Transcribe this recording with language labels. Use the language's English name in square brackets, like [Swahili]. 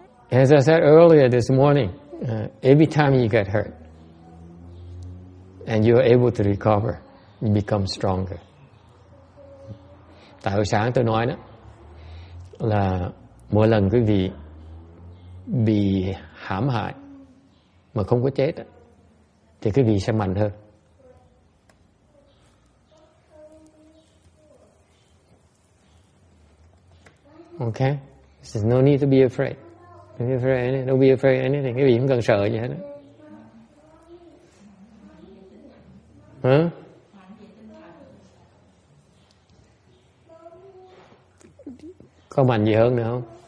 [English] As I said earlier this morning, every time you get hurt and you're able to recover, you become stronger. [Vietnamese] Tại hồi sáng tôi nói đó là mỗi lần quý vị bị hãm hại mà không có chết đó, thì quý vị sẽ mạnh hơn. [English] Okay? There's no need to be afraid. Don't be afraid of anything. [Vietnamese] Cái gì không cần sợ gì hết. Hả? Có mạnh gì hơn nữa không?